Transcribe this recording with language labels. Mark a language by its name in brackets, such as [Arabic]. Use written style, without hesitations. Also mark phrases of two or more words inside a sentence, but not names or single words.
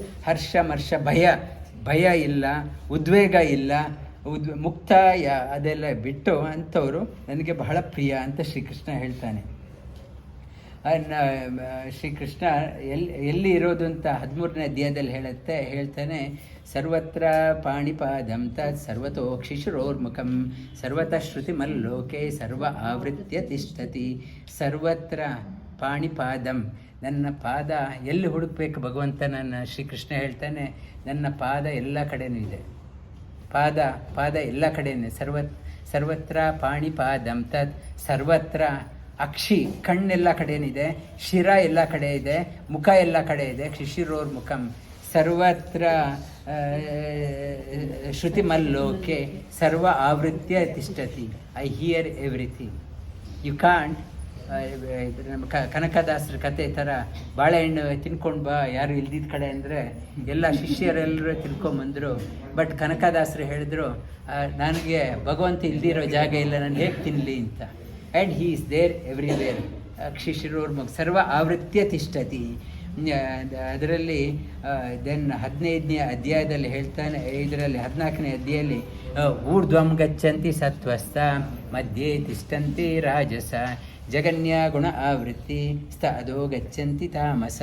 [Kannada] ಹರ್ಷ ಮರ್ಷ ಭಯ ಇಲ್ಲ, ಉದ್ವೇಗ ಇಲ್ಲ, ಮುಕ್ತ ಅದೆಲ್ಲ ಬಿಟ್ಟು ಅಂಥವರು ನನಗೆ ಬಹಳ ಪ್ರಿಯ ಅಂತ ಶ್ರೀಕೃಷ್ಣ ಹೇಳ್ತಾನೆ. ಶ್ರೀಕೃಷ್ಣ ಎಲ್ಲಿ ಇರೋದು ಅಂತ 13ನೇ ಅಧ್ಯಾಯದಲ್ಲಿ ಹೇಳ್ತಾನೆ. [Sanskrit] ಸರ್ವತ್ರ ಪಾಣಿಪಾದಂ ತತ್ ಸರ್ವತೋಕ್ಷಿ ಶಿರೋರ್ಮುಖಂ ಸರ್ವತಃ ಶ್ರುತಿಮಲ್ಲೋಕೆ ಸರ್ವ ಆವೃತ್ಯ ತಿಷ್ಠತಿ. ಸರ್ವತ್ರ ಪಾಣಿಪಾದಂ, [Kannada] ನನ್ನ ಪಾದ ಎಲ್ಲಿ ಹುಡುಕ್ಬೇಕು ಭಗವಂತ? ಶ್ರೀಕೃಷ್ಣ ಹೇಳ್ತಾನೆ, ನನ್ನ ಪಾದ ಎಲ್ಲ ಕಡೆನೂ ಇದೆ. ಪಾದ ಎಲ್ಲ ಕಡೆಯೇ. [Sanskrit] ಸರ್ವತ್ರ ಪಾಣಿಪಾದಂ ತತ್ ಸರ್ವತ್ರ. [Kannada] ಅಕ್ಷಿ, ಕಣ್ಣೆಲ್ಲ ಕಡೆಯೇನಿದೆ. ಶಿರ ಎಲ್ಲ ಕಡೆ ಇದೆ. ಮುಖ ಎಲ್ಲ ಕಡೆ ಇದೆ. [Sanskrit] ಶಿಶಿರೋರ್ ಮುಖಂ ಸರ್ವತ್ರ ಶ್ರುತಿಮಲ್ಲೋಕೆ ಸರ್ವ ಆವೃತ್ಯ ತಿಷ್ಠತಿ. [English] I hear everything. You can't. [Kannada] ನಮ್ಮ ಕನಕದಾಸರ ಕತೆ ಥರ ಬಾಳೆಹಣ್ಣು ತಿನ್ಕೊಂಡು ಬಾ ಯಾರು ಇಲ್ದಿದ್ದ ಕಡೆ ಅಂದರೆ ಎಲ್ಲ ಶಿಷ್ಯರೆಲ್ಲರೂ ತಿನ್ಕೊಂಬಂದರು. ಬಟ್ ಕನಕದಾಸರು ಹೇಳಿದ್ರು, ನನಗೆ ಭಗವಂತ ಇಲ್ದಿರೋ ಜಾಗ ಇಲ್ಲ, ನಾನು ಹೇಗೆ ತಿನ್ನಲಿ ಅಂತ. [English] and he is there everywhere. [Sanskrit] ಶಿಶಿರೋರ್ಮುಖ ಸರ್ವ ಆವೃತ್ಯ ತಿಷ್ಠತಿ. [Kannada] ಅದರಲ್ಲಿ ದೆನ್ 15ನೇ ಅಧ್ಯಾಯದಲ್ಲಿ ಹೇಳ್ತಾನೆ, ಇದರಲ್ಲಿ 14ನೇ ಅಧ್ಯಾಯದಲ್ಲಿ [Sanskrit] ಊರ್ಧ್ವಂ ಗಚ್ಚಂತಿ ಸತ್ವಸ್ಥ ಮಧ್ಯೆ ತಿಷ್ಟಂತಿ ರಾಜಸ ಜಗನ್ಯ ಗುಣ ಆವೃತ್ತಿ ಸ್ಥ ಅದೋ ಗಚ್ಚಂತಿ ತಾಮಸ.